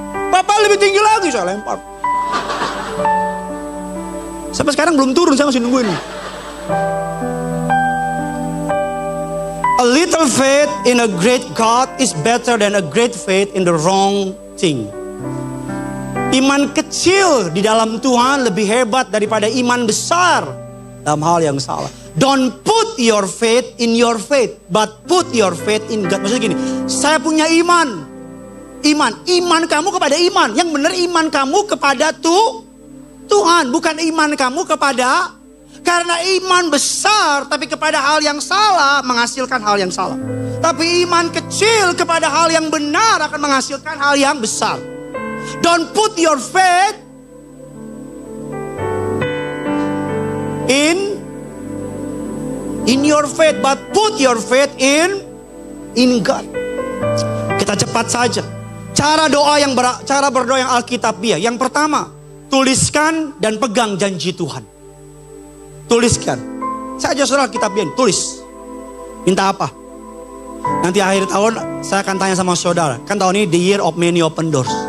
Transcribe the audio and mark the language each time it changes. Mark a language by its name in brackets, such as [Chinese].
[Indonesian] Papa lebih tinggi lagi, saya lempar. Sampai sekarang belum turun, saya masih nungguin. [English] A little faith in a great God is better than a great faith in the wrong thing. [Indonesian] Iman kecil di dalam Tuhan lebih hebat daripada iman besar dalam hal yang salah. [English] Don't put your faith in your faith, but put your faith in God. [Indonesian] Maksudnya gini, saya punya iman. Iman kamu kepada iman. Yang benar iman kamu kepada Tuhan, bukan iman kamu kepada. Karena iman besar tapi kepada hal yang salah menghasilkan hal yang salah. Tapi iman kecil kepada hal yang benar akan menghasilkan hal yang besar. [English] Don't put your faith in your faith, but put your faith in God. [Indonesian] Kita cepat saja. Cara berdoa yang Alkitabiah. Yang pertama, tuliskan dan pegang janji Tuhan. Tuliskan. Saya aja saudara Alkitabiah, tulis. Minta apa? Nanti akhir tahun saya akan tanya sama saudara. Kan tahun ini [English] the year of many open doors.